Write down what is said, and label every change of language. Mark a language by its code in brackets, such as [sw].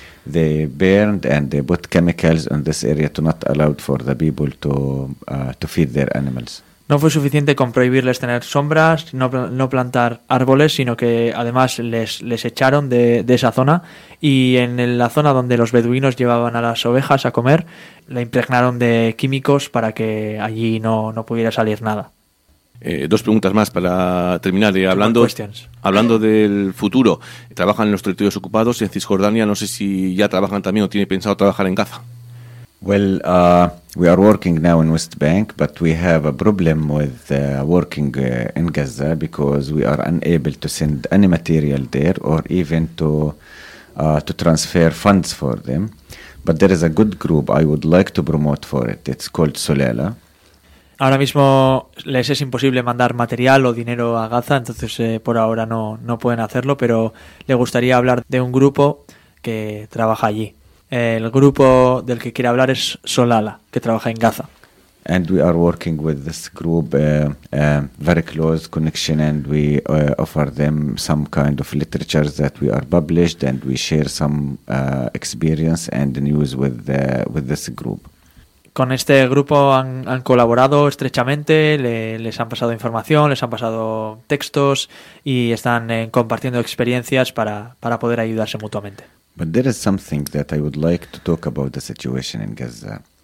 [en] they burned and they put chemicals in this area to not allow for the people to feed their animals. [es] No fue suficiente con prohibirles tener sombras, no plantar árboles, sino que además les echaron de esa zona. Y en la zona donde los beduinos llevaban a las ovejas a comer, la impregnaron de químicos para que allí no pudiera salir nada. Dos preguntas más para terminar. Hablando del futuro, ¿trabajan en los territorios ocupados en Cisjordania? No sé si ya trabajan también o tienen pensado trabajar en Gaza. [en] Well, we are working now in West Bank, but we have a problem with working in Gaza because we are unable to send any material there or even to transfer funds for them. But there is a good group I would like to promote for it. It's called Solela. [es] Ahora mismo les es imposible mandar material o dinero a Gaza, entonces por ahora no pueden hacerlo, pero le gustaría hablar de un grupo que trabaja allí. El grupo del que quiere hablar es Solala, que trabaja en Gaza. [en] And we are working with this group, very close connection, and we offer them some kind of literature that we are published, and we share some experience and news with this group. [es] Con este grupo han colaborado estrechamente, les han pasado información, les han pasado textos y están compartiendo experiencias para poder ayudarse mutuamente. [en] But there is something that I would like to talk about the situation in Gaza.